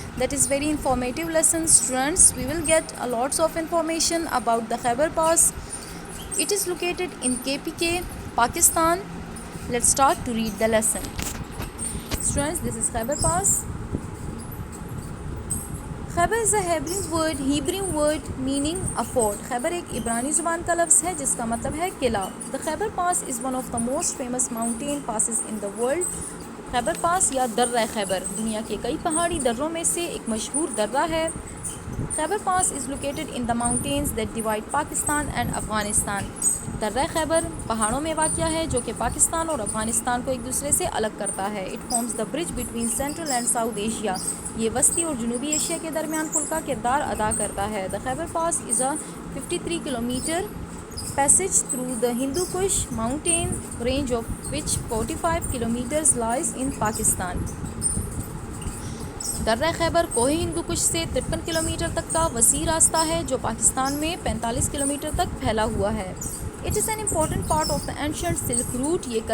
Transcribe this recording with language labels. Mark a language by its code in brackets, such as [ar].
[en] That is very informative lesson students. We will get a lots of information about the Khyber Pass. It is located in KPK, Pakistan. Let's start to read the lesson. Students, this is Khyber Pass. Khyber is a Hebrew word meaning a fort. [ur] خیبر ایک عبرانی زبان کا لفظ ہے جس کا مطلب ہے قلعہ. [en] The Khyber Pass is one of the most famous mountain passes in the world. [ur] خیبر پاس یا درہ خیبر دنیا کے کئی پہاڑی دروں میں سے ایک مشہور درہ ہے. [en] Khyber Pass is located in the mountains that divide Pakistan and Afghanistan. [ur] درہ خیبر پہاڑوں میں واقع ہے جو کہ پاکستان اور افغانستان کو ایک دوسرے سے الگ کرتا ہے. [en] It forms the bridge between Central and South Asia. [ur] یہ وسطی اور جنوبی ایشیا کے درمیان پل کا کردار ادا کرتا ہے. [en] The Khyber Pass is a 53 kilometer passage through the Hindu Kush mountain range of which 45 kilometers lies in Pakistan. [ur] درہ خیبر کوہ ہندو کش سے 53 کلومیٹر تک کا وسیع راستہ ہے جو پاکستان میں 45 کلومیٹر تک پھیلا ہوا ہے. [en] It is an important part of the ancient Silk Route.